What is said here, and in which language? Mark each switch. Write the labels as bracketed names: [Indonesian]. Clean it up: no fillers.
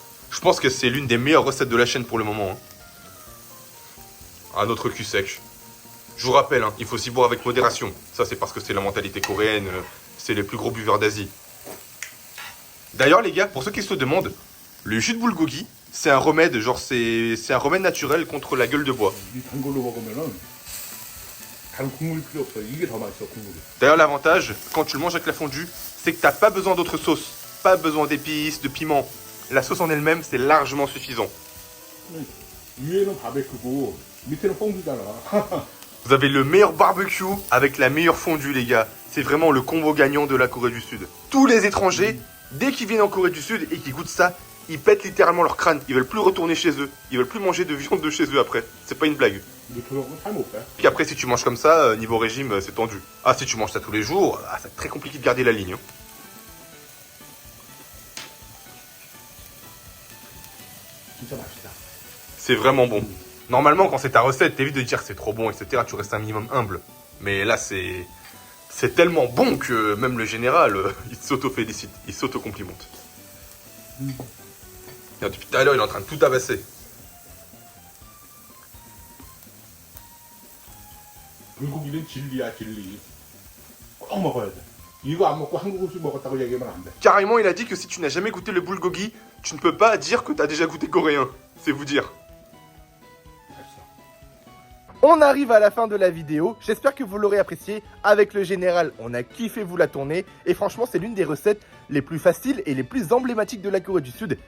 [French] Je pense que c'est l'une des meilleures recettes de la chaîne pour le moment, hein. Un autre cul sec. Je vous rappelle, hein, il faut s'y boire avec modération. Ça, c'est parce que c'est la mentalité coréenne, c'est les plus gros buveurs d'Asie. D'ailleurs, les gars, pour ceux qui se demandent, le jus de bulgogi, c'est un remède, genre, c'est un remède naturel contre la gueule de bois. [Korean] 이 전골로 먹으면은 다른 국물이 필요 없어. 이게 더 맛있어, 국물이. [French] D'ailleurs, l'avantage, quand tu le manges avec la fondue, c'est que t'as pas besoin d'autre sauce. Pas besoin d'épices, de piment. La sauce en elle-même, c'est largement suffisant. [Korean] 위에는 바베큐고 밑에는 뽕두잖아. [French] Vous avez le meilleur barbecue avec la meilleure fondue, les gars. C'est vraiment le combo gagnant de la Corée du Sud. Tous les étrangers, dès qu'ils viennent en Corée du Sud et qu'ils goûtent ça, ils pètent littéralement leur crâne. Ils veulent plus retourner chez eux. Ils veulent plus manger de viande de chez eux après. C'est pas une blague. [Korean] 이거 저녁은 잘 못 돼. [French] Puis après, si tu manges comme ça, niveau régime, c'est tendu. Ah, si tu manges ça tous les jours, c'est très compliqué de garder la ligne, hein. [Korean] 진짜 맛있다. [French] C'est vraiment bon. Normalement, quand c'est ta recette, t'évites de dire que c'est trop bon, etc. Tu restes un minimum humble. Mais là, c'est tellement bon que même le général, il s'auto-félicite, il s'auto-complimente. Depuis tout à l'heure, il est en train de tout tabasser. [Korean] 불고기는 진리야, 진리. 꼭 먹어야 돼. 이거 안 먹고 한국 음식 먹었다고 얘기하면 안 돼. [French] Carrément, il a dit que si tu n'as jamais goûté le bulgogi, tu ne peux pas dire que t'as déjà goûté coréen. C'est vous dire. On arrive à la fin de la vidéo, j'espère que vous l'aurez apprécié. Avec le général, on a kiffé vous la tourner. Et franchement, c'est l'une des recettes les plus faciles et les plus emblématiques de la Corée du Sud.